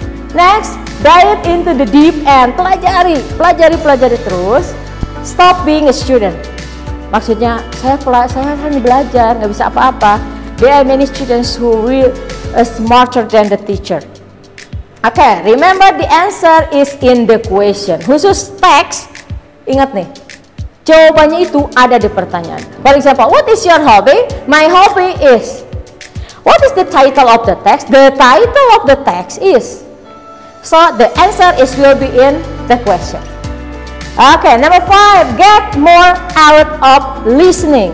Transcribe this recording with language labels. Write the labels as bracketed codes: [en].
[en] Next, dive into the deep end. [id] Pelajari terus. [en] Stop being a student. [id] Maksudnya saya hanya belajar, nggak bisa apa-apa. [en] There are many students who will smarter than the teacher. Okay, remember the answer is in the question. [id] Khusus teks, ingat nih, jawabannya itu ada di pertanyaan. [en] For example, what is your hobby? My hobby is. What is the title of the text? The title of the text is. So the answer will be in the question. Okay, number 5, get more out of listening.